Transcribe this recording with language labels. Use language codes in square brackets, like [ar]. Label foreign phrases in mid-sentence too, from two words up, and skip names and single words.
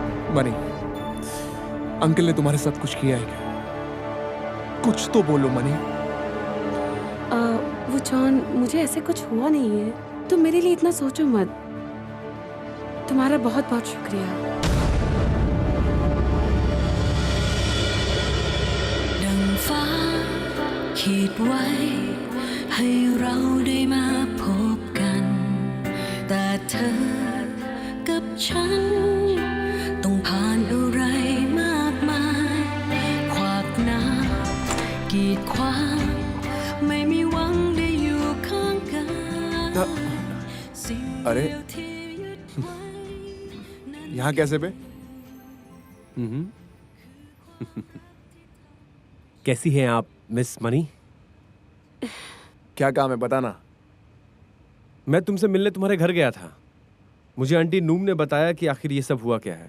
[hi] मनी, अंकल ने तुम्हारे साथ कुछ किया है क्या? कुछ तो बोलो मनी। वो जॉन, मुझे ऐसे कुछ हुआ नहीं है। तुम मेरे लिए इतना सोचो मत। तुम्हारा बहुत बहुत शुक्रिया। [th] ดังฟ้าขีดไว้ให้เราได้มาพบกัน แต่เธอกับฉันต้องผ่านอะไรมากมายขวากน้ำกีดขวางไม่มีหวังได้อยู่ข้างกันสิ่งเดียวที่ยึดไว้ [hi] यहाँ कैसे बे? कैसी हैं आप मिस मनी? क्या काम है बताना। मैं तुमसे मिलने तुम्हारे घर गया था। मुझे आंटी नूम ने बताया कि आखिर ये सब हुआ क्या है।